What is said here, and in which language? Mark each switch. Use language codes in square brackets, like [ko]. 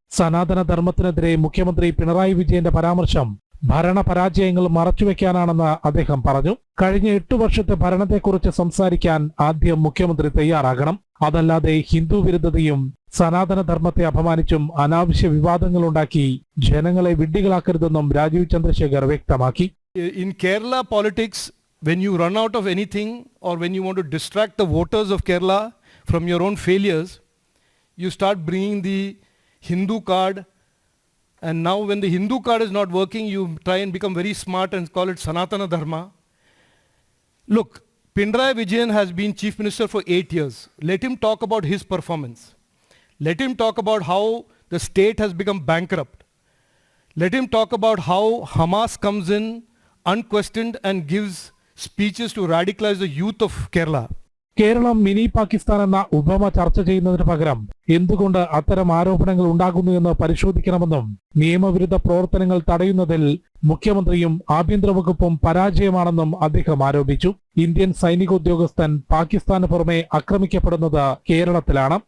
[ml] സനാതന ധർമ്മത്തിനെതിരെ മുഖ്യമന്ത്രി പിണറായി വിജയന്റെ പരാമർശം ഭരണപരാജയങ്ങൾ മറച്ചുവെക്കാനാണെന്ന് അദ്ദേഹം പറഞ്ഞു. കഴിഞ്ഞ 8 വർഷത്തെ ഭരണത്തെക്കുറിച്ച് സംസാരിക്കാൻ ആദ്യം മുഖ്യമന്ത്രി തയ്യാറാകണം. അതല്ലാതെ ഹിന്ദു വിരുദ്ധതയും സനാതന ധർമ്മത്തെ അപമാനിച്ചും അനാവശ്യ വിവാദങ്ങളുണ്ടാക്കി ജനങ്ങളെ വിഡ്ഢികളാക്കരുതെന്നും രാജീവ് ചന്ദ്രശേഖർ വ്യക്തമാക്കി. [en] In Kerala politics, when you run out of anything or when you want to distract the voters of Kerala from your own failures, you start bringing the Hindu card, and now when the Hindu card is not working, you try and become very smart and call it Sanatana Dharma. Look, Pinarayi Vijayan has been Chief Minister for 8 years. Let him talk about his performance. Let him talk about how the state has become bankrupt. Let him talk about how Hamas comes in unquestioned and gives speeches to radicalize the youth of Kerala. [ml] Keralam mini Pakistan എന്ന ഉപമ ചർച്ച ചെയ്യുന്നതിന് പകരം എന്തുകൊണ്ട് അത്തരം ആരോപണങ്ങൾ ഉണ്ടാകുന്നു എന്ന് പരിശോധിക്കണമെന്നും നിയമവിരുദ്ധ പ്രവർത്തനങ്ങൾ തടയുന്നതിൽ മുഖ്യമന്ത്രിയും ആഭ്യന്തര വകുപ്പും പരാജയമാണെന്നും അദ്ദേഹം ആരോപിച്ചു. ഇന്ത്യൻ സൈനിക ഉദ്യോഗസ്ഥൻ പാകിസ്ഥാന് പുറമെ ആക്രമിക്കപ്പെടുന്നത് കേരളത്തിലാണ്.